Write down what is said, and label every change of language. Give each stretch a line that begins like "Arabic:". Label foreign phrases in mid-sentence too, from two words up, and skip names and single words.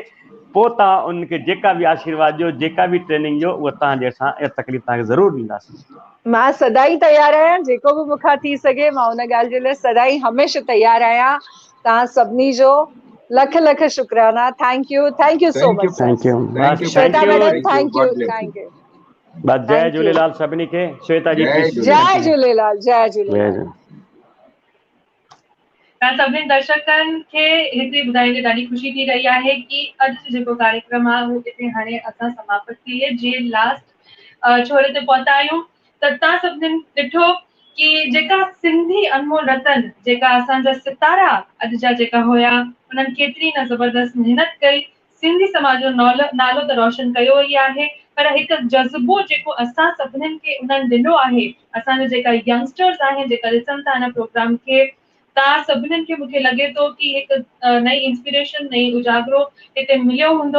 Sindhi: पोइ तव्हां उनखे जेका बि आशीर्वाद ॾियो, जेका बि ट्रेनिंग ॾियो, उहा तव्हांजे असां इहा तकलीफ़ तव्हांखे ज़रूरु ॾींदासीं। मां सदाई तयार आहियां, जेको बि मूंखां थी सघे मां उन ॻाल्हि जे लाइ सदाई हमेशह तयार आहियां। तव्हां सभिनी जो लख लख शुक्राना।
English: thank you so much. thank you श्वेता madam thank you।
Sindhi: बस जय झूलेलाल सभिनी खे। श्वेता जी जय झूलेलाल। जय झूलेलाल। तव्हां सभिनी दर्शकनि खे हिते ॿुधाइण ॾाढी ख़ुशी थी रही आहे कि अॼु जेको कार्यक्रम आहे उहो हिते हाणे असां समाप्त थिए जे लास्ट छोरे ते पहुता आहियूं। त तव्हां सभिनीनि ॾिठो कि जेका सिंधी अनमोल रतन, जेका असांजा सितारा अॼु जा जेका हुया, उन्हनि केतिरी न ज़बरदस्त महिनत कई, सिंधी समाज जो नालो त रोशन कयो ई आहे, पर हिकु जज़्बो जेको असां सभिनीनि खे उन्हनि ॾिनो आहे, असांजा जेका यंगस्टर्स आहिनि जेका ॾिसनि था हिन प्रोग्राम खे, तव्हां सभिनीनि खे मूंखे लॻे थो कि हिकु नई इंस्पिरेशन, नई उजागरो हिते मिलियो हूंदो।